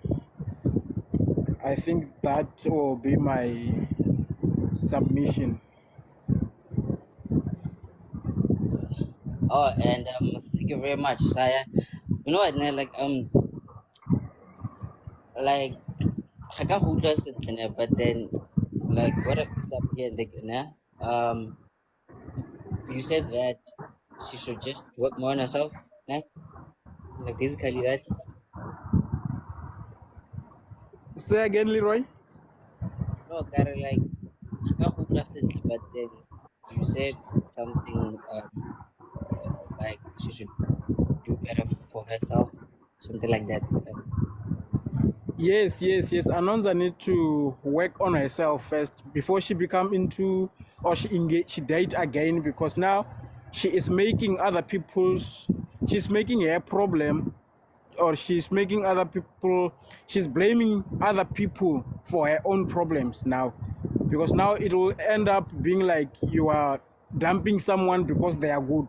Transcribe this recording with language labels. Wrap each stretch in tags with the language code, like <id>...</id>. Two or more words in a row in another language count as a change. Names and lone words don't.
<en>I think that will be my submission. Oh, and thank you very much, Saya. You know what,</en> <tn>ne, like ga ka go utlwa sentle ne,</tn> <en>but then like what I picked up here, like, ne, you said that she should just work more on herself, ne? Like basically that. Say again, Leroy.</en> <tn>No, Kare, like ga ka go utlwa sentle,</tn> <en>but then you said something like she should do better for herself, something like that. Yes. Anonza need to work on herself first before she become into, or she engage, she date again, because now she is making other people's, she's making her problem, or she's making other people, she's blaming other people for her own problems now, because now it will end up being like you are dumping someone because they are good.</en>